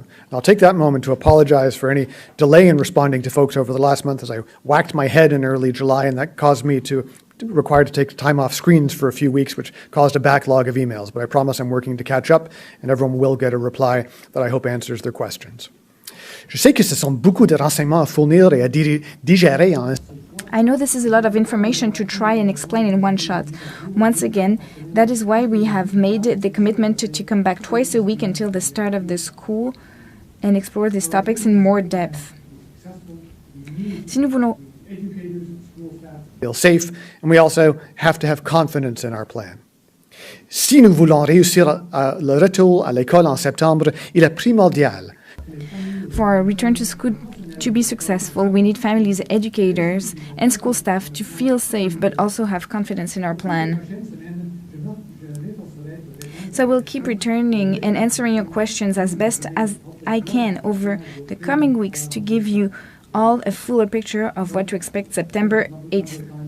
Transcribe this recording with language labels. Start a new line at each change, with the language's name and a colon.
English: And I'll take that moment to apologize for any delay in responding to folks over the last month as I whacked my head in early July, and that caused me to required to take time off screens for a few weeks, which caused a backlog of emails. But I promise I'm working to catch up, and everyone will get a reply that I hope answers their questions.
French: Je sais que ce sont beaucoup de renseignements à fournir et à digérer en...
English: I know this is a lot of information to try and explain in one shot. Once again, that is why we have made the commitment to come back twice a week until the start of the school and explore these topics in more depth.
French: Si nous voulons
English: feel safe, and we also have to have confidence in our plan.
French: Si nous voulons réussir le retour à l'école en septembre, il est primordial.
English: For our return to school to be successful, we need families, educators, and school staff to feel safe but also have confidence in our plan. So I will keep returning and answering your questions as best as I can over the coming weeks to give you all a fuller picture of what to expect September 8th.